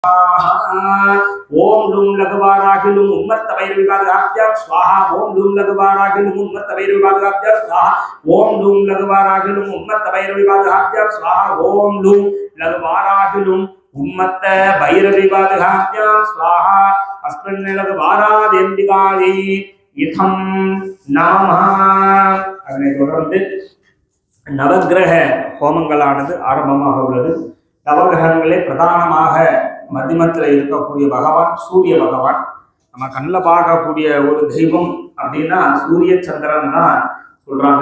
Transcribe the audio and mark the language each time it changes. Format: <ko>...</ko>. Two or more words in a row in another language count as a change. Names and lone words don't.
<sa>ओम लूम लघवाराहि लूम उन्मत्त वैरविवादाभ्यां स्वाहा ओम लूम लघवाराहि लूम उन्मत्त वैरविवादाभ्यां स्वाहा ओम लूम लघवाराहि लूम उन्मत्त वैरविवादाभ्यां स्वाहा ओम लूम लघवाराहि लूम उन्मत्त वैरविवादाभ्यां स्वाहा अस्मिन् लघवारादेन्दिकायै इथं नमः</sa> <ta>அதனை தொடர்ந்து நவக்கிரக ஹோமங்களானது ஆரம்பமாக உள்ளது. நவகிரகங்களே பிரதானமாக மத்தியமத்தில் இருக்கக்கூடிய பகவான் சூரிய பகவான். நம்ம கண்ணில் பார்க்கக்கூடிய ஒரு தெய்வம் அப்படின்னா சூரிய சந்திரன் தான் சொல்றாங்க.</ta>